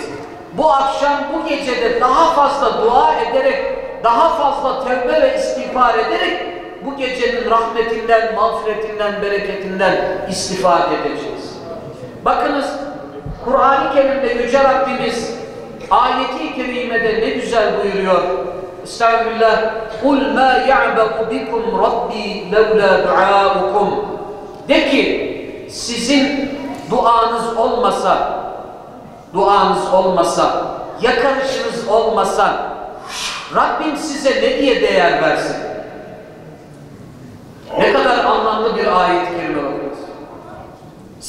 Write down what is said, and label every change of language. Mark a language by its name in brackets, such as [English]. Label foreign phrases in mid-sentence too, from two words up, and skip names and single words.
[Turkish] Bu akşam, bu gecede daha fazla dua ederek, daha fazla tövbe ve istiğfar ederek bu gecenin rahmetinden, mağfiretinden, bereketinden istifade edeceğiz. Bakınız, Kur'an-ı Kerim'de Yüce Rabbimiz ayeti-i kerimede ne güzel buyuruyor. Estağfirullah. [Arabic] قُلْ مَا يَعْبَقُ بِكُمْ رَبِّي لَوْلَا دُعَاءُكُمْ. [Turkish] De ki, sizin duanız olmasa, yakarışınız olmasa, Rabbim size ne diye değer versin? Ne kadar anlamlı bir ayet-i kerime bakıyoruz.